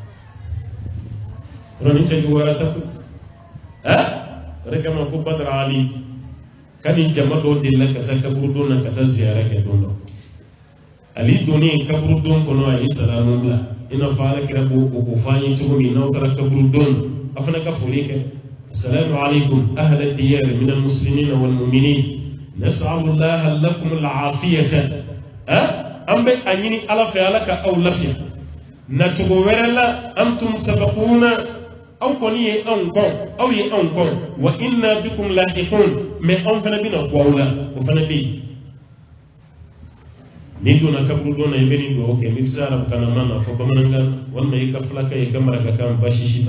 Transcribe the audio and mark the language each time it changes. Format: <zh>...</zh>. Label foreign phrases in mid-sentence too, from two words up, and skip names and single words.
<bm>yɔrɔ nin cɛ jugu wɛrɛ sa o de kama ko Badara Ali kani jama dɔw delila ka taa kaburu don na ka taa ziyara kɛ don dɔ ali doni kaburu don kɔnɔ a ye salamu bila i n'a fɔ ala kira ko fɔ an ye cogo min n'aw taara kaburu don a fana ka foli kɛ</bm> <ar>السلام عليكم أهل الديار من المسلمين والمؤمنين نسأل الله لكم العافية</ar> <bm>an bɛ a ɲini ala fɛ ala ka aw lafiya na cogo wɛrɛ la</bm> <ar>أنتم سابقون</ar> <bm>aw kɔni ye anw kɔn aw ye anw kɔn</bm> <ar>وإنا بكم لاحقون</ar> <bm>mais anw fana bɛna bɔ aw la o fana bɛ yen ni donna kaburu donna i bɛ nin dugawu kɛ ni sera arabukanama na fɔ bamanankan walima i ka fulakɛ i ka marakakan basi si</bm>